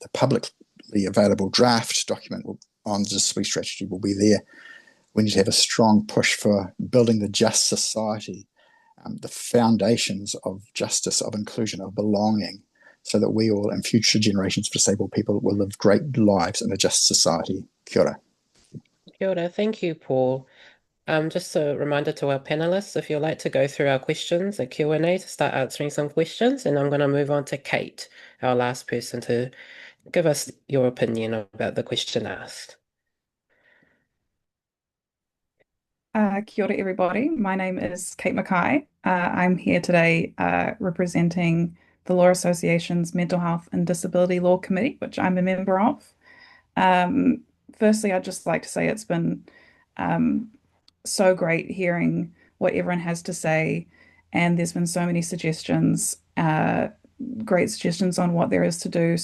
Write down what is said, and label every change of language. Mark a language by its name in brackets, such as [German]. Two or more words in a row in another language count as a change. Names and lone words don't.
[English] The publicly available draft document on the disability strategy will be there. We need to have a strong push for building the just society, the foundations of justice, of inclusion, of belonging, so that we all and future generations of disabled people will live great lives in a just society. [Māori] Kia ora. Kia ora. [English] Thank you, Paul. Just a reminder to our panelists, if you'd like to go through our questions, a Q&A, to start answering some questions, and I'm going to move on to Kate, our last person, to give us your opinion about the question asked. [Māori] Kia ora, [English] everybody. My name is Kate Mackay. I'm here today representing the Law Association's Mental Health and Disability Law Committee, which I'm a member of. Firstly, I'd just like to say it's been so great hearing what everyone has to say, and there's been so many suggestions, great suggestions on what there is to do.